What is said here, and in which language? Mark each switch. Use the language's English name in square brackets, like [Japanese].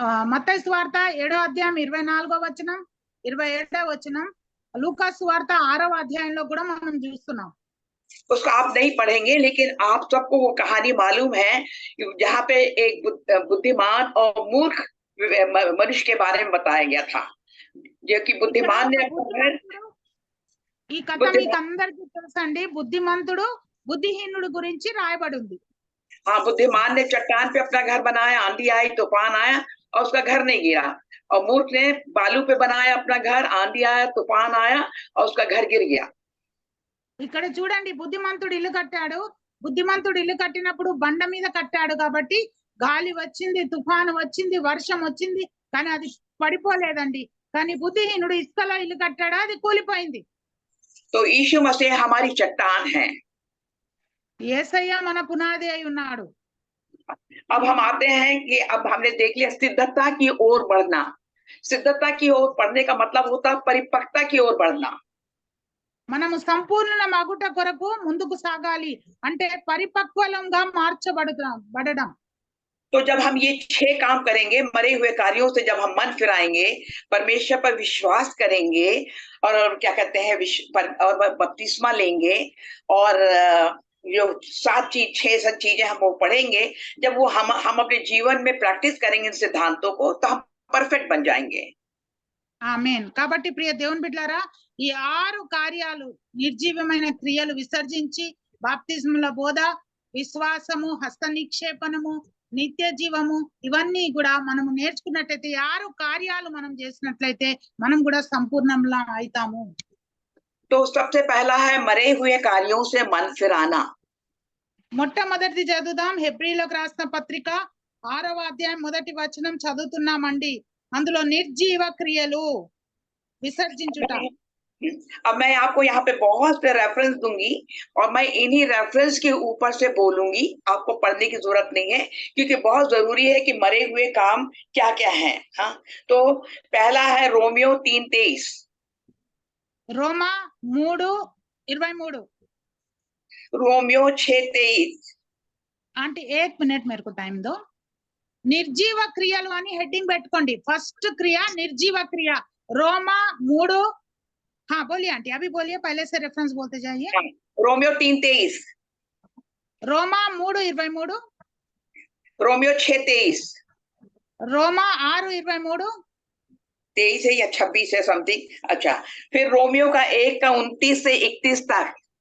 [Telugu] మత్తయి సువార్త 7వ అధ్యాయం 24వ వచనం, 27వ వచనం, లూకా సువార్త 6వ అధ్యాయంలో కూడా మనం చూస్తున్నాం. [Hindi] उसको आप नहीं पढ़ेंगे, लेकिन आप सबको वो कहानी मालूम है जहाँ पे एक बुद्धिमान और मूर्ख मनुष्य के बारे में बताया गया था, जो कि बुद्धिमान ने [Telugu] ఈ కథ మీకు అందరికీ తెలుసండి. బుద్ధిమంతుడు బుద్ధిహీనుడు గురించి రాయబడి ఉంది. [Hindi] हाँ, बुद्धिमान ने चट्टान पे अपना घर बनाया, आंधी आई, तूफान आया और उसका घर नहीं गिरा, और मूर्ख ने बालू पे बनाया अपना घर, आंधी आया, तूफान आया और उसका घर गिर गया। [Telugu] ఇక్కడ చూడండి, బుద్ధిమంతుడు ఇల్లు కట్టాడు. బుద్ధిమంతుడు ఇల్లు కట్టినప్పుడు బండ మీద కట్టాడు కాబట్టి గాలి వచ్చింది, తుఫాను వచ్చింది, వర్షం వచ్చింది, కానీ అది పడిపోలేదండి. కానీ బుద్ధిహీనుడు ఇసుకలో ఇల్లు కట్టాడు, అది కూలిపోయింది. [Hindi] तो यीशु मसीह हमारी चट्टान है, [Telugu] యేసయ్య మన పునాది అయి ఉన్నాడు। [Hindi] अब हम आते हैं कि अब हमने देख लिया सिद्धता की ओर बढ़ना। सिद्धता की ओर बढ़ने का मतलब होता है परिपक्वता की ओर बढ़ना। [Telugu] మనము సంపూర్ణ మగుట కొరకు ముందుకు సాగాలి అంటే పరిపక్వలంగా మార్చబడడం। [Hindi] तो जब हम ये 6 काम करेंगे, मरे हुए कार्यों से जब हम मन फिराएंगे, परमेश्वर पर विश्वास करेंगे और क्या कहते हैं और बपतिस्मा लेंगे और जो 6 चीजें हम वो पढ़ेंगे, जब वो हम अपने जीवन में प्रैक्टिस करेंगे इन सिद्धांतों को, तो हम परफेक्ट बन जाएंगे। [Telugu] ఆమేన్। కాబట్టి ప్రియ దేవుని బిడ్డలారా, ఈ 6 కార్యాలు నిర్జీవమైన క్రియలు విసర్జించి బాప్తిస్మల బోధ, విశ్వాసము, హస్త నిక్షేపణము, నిత్య జీవము ఇవన్నీ కూడా మనం నేర్చుకున్నట్లయితే 6 కార్యాలు మనం చేసినట్లయితే మనం కూడా సంపూర్ణంలా అవుతాము। [Hindi] तो सबसे पहला है मरे हुए कार्यों से मन फिराना। [Telugu] మొట్టమొదటిది చదువుదాం। హెబ్రీలకు రాసిన పత్రిక 6వ అధ్యాయం మొదటి వచనం చదువుతున్నామండి। అందులో నిర్జీవ క్రియలు విసర్జించుట। [Hindi] अब मैं आपको यहाँ पे बहुत से रेफरेंस दूंगी और मैं इन्हीं रेफरेंस के ऊपर से बोलूंगी, आपको पढ़ने की जरूरत नहीं है क्योंकि बहुत जरूरी है कि मरे हुए काम क्या क्या हैं। हाँ, तो पहला है रोमियो 3:23। [Telugu] రోమా 3:23। [Hindi] रोमियो 6:23। आंटी 1 मिनट मेरे को टाइम दो। [Telugu] నిర్జీవ క్రియలు అని హెడ్డింగ్ పెట్టుకోండి। ఫస్ట్ క్రియ నిర్జీవ క్రియ रोमा 3। [Hindi] हाँ बोलिए आंटी, अभी बोलिए, पहले से रेफरेंस बोलते जाइए। रोमियो 3:23। रोमा 3:23। रोमियो 6:23। रोमा 6:23। 23 है या 26 है समथिंग। अच्छा, फिर रोमियो का 1 का 29 से 31 तक।